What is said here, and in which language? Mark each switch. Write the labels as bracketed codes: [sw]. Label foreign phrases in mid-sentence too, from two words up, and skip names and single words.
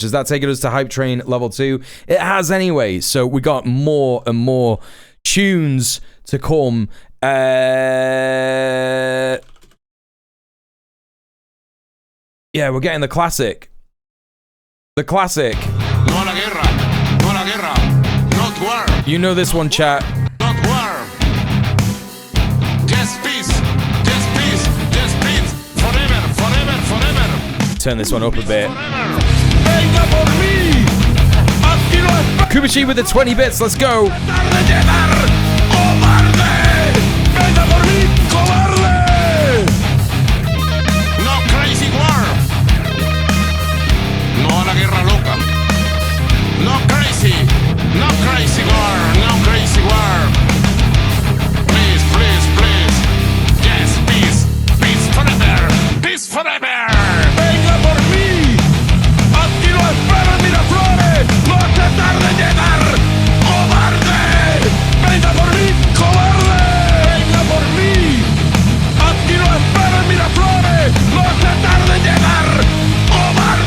[en] Has that taken us to Hype Train level 2? It has anyway. So we got more and more tunes to come. Yeah, we're getting the classic. The classic. [es] No a la guerra. No a la guerra. [en] Not war. You know this one, chat. Not war. Just peace. Just peace. Just peace. Forever. Forever. Forever. Turn this one up a bit. Kubishi with the 20 bits. Let's go. No crazy war, no crazy war. Please, please, please. Yes, peace, peace forever, peace forever. [es] Venga por mí, aquí lo espero en Miraflores. No te tarde llegar, cobarde. Venga por mí, cobarde. Venga por mí, aquí lo espero en Miraflores. No te tarde llegar, cobarde.